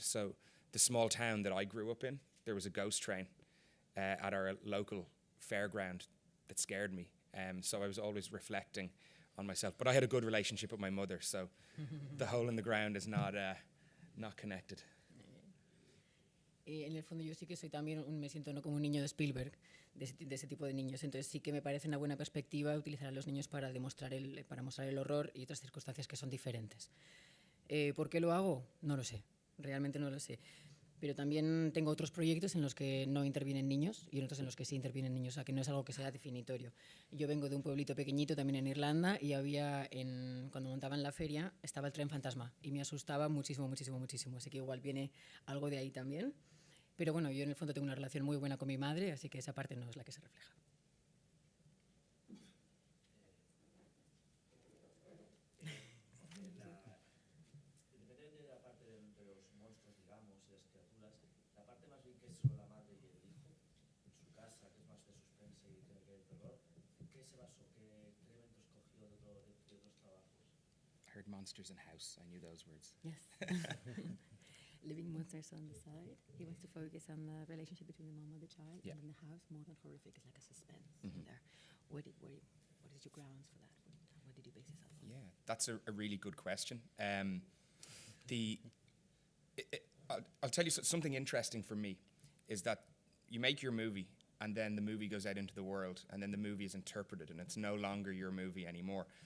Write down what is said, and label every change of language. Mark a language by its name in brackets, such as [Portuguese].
[English] So the small town that I grew up in, there was a ghost train at our local fairground that scared me. So I was always reflecting on myself. But I had a good relationship with my mother, so the hole in the ground is not connected. [Spanish] En el fondo yo sí que soy también, me siento no como un niño de Spielberg, de ese tipo de niños. Entonces sí que me parece una buena perspectiva utilizar a los niños para mostrar el horror y otras circunstancias que son diferentes. ¿Por qué lo hago? No lo sé, realmente no lo sé. Pero también tengo otros proyectos en los que no intervienen niños y otros en los que sí intervienen niños, o sea que no es algo que sea definitorio. Yo vengo de un pueblito pequeñito también en Irlanda y cuando montaban la feria estaba el tren fantasma y me asustaba muchísimo, muchísimo, muchísimo. Así que igual viene algo de ahí también. Pero bueno, yo en el fondo tengo una relación muy buena con mi madre, así que esa parte no es la que se refleja. Independientemente de la parte de los monstruos, digamos, y las criaturas, la parte más bien que es sobre la madre y el hijo, en su casa, que es más de suspense y tiene que ver terror, ¿en qué se basó? ¿Qué elementos cogió de otros trabajos? [English] I heard monsters in house. I knew those words. Yes. Living monsters on the side. He wants to focus on the relationship between the mom and the child, Yeah. and in the house, more than horrific, it's like a suspense in there. What is your grounds for that? What did you base this on? Yeah, that's a really good question. I'll tell you something interesting for me is that you make your movie and then the movie goes out into the world and then the movie is interpreted and it's no longer your movie anymore.